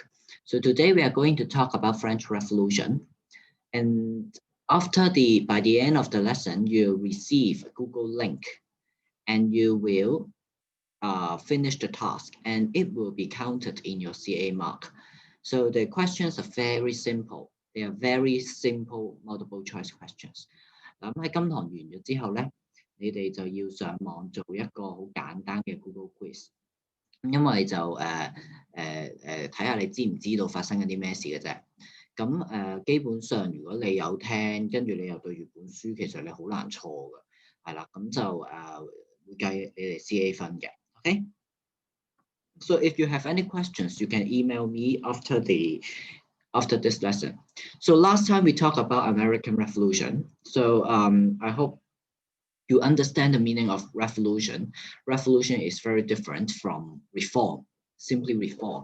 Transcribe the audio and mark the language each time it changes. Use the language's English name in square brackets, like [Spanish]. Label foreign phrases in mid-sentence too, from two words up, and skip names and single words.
[English] So today we are going to talk about French Revolution, and by the end of the lesson, you'll receive a Google link, and you will finish the task, and it will be counted in your CA mark. So the questions are very simple. They are very simple multiple choice questions. [Cantonese] 咁喺今堂完咗之後咧，你哋就要上網做一個好簡單嘅 Google Quiz，因為就睇下你知唔知道發生緊啲咩事嘅啫。咁基本上如果你有聽，跟住你又對住本書，其實你好難錯嘅，係啦，咁就會計你哋 CA 分嘅。Okay. [English] So if you have any questions, you can email me after this lesson. So last time we talked about American Revolution. So I hope you understand the meaning of revolution. Revolution is very different from reform, simply reform.